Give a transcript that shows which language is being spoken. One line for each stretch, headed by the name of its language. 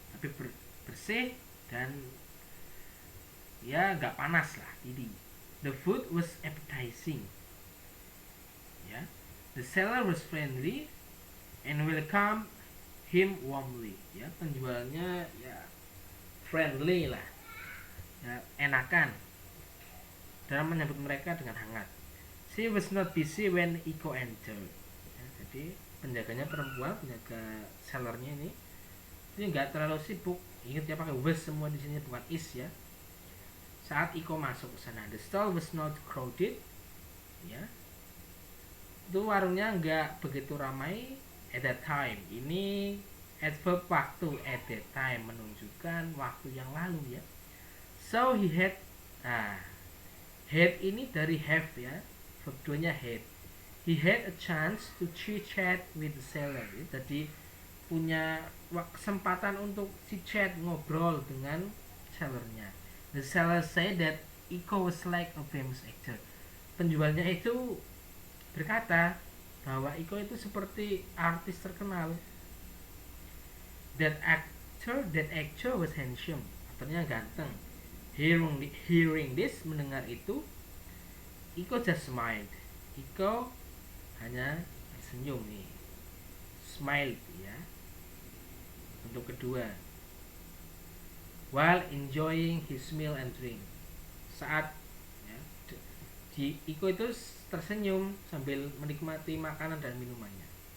Indonesian: Tapi bersih dan ya nggak panas lah, tidy.
English: The food was appetizing. Ya, the seller was friendly and welcome him warmly.
Indonesian: Ya, penjualnya ya friendly lah, ya enakan dalam menyambut mereka dengan hangat.
English: She was not busy when Iko entered.
Indonesian: Ya, jadi penjaganya perempuan, penjaga sellernya ini nggak terlalu sibuk. Ingat ya, pakai was semua di sini, bukan is ya. Saat Iko masuk ke sana,
English: the stall was not crowded.
Indonesian: Ya, itu warungnya nggak begitu ramai
English: at that time.
Indonesian: Ini adverb waktu,
English: at that time
Indonesian: menunjukkan waktu yang lalu ya.
English: So he had,
Indonesian: had ini dari have ya, verb 2-nya had.
English: He had a chance to chit-chat with the seller.
Indonesian: Jadi punya kesempatan untuk chit-chat, ngobrol dengan sellernya.
English: The seller said that Iko was like a famous actor.
Indonesian: Penjualnya itu berkata bahwa Iko itu seperti artis terkenal.
English: That actor was handsome.
Indonesian: Aktornya ganteng.
English: Hearing this,
Indonesian: mendengar itu,
English: Iko just smiled.
Indonesian: Iko hanya senyum nih, smiled ya. Untuk kedua,
English: while enjoying his meal and drink.
Indonesian: Saat ya, Iko itu tersenyum sambil menikmati makanan dan minumannya.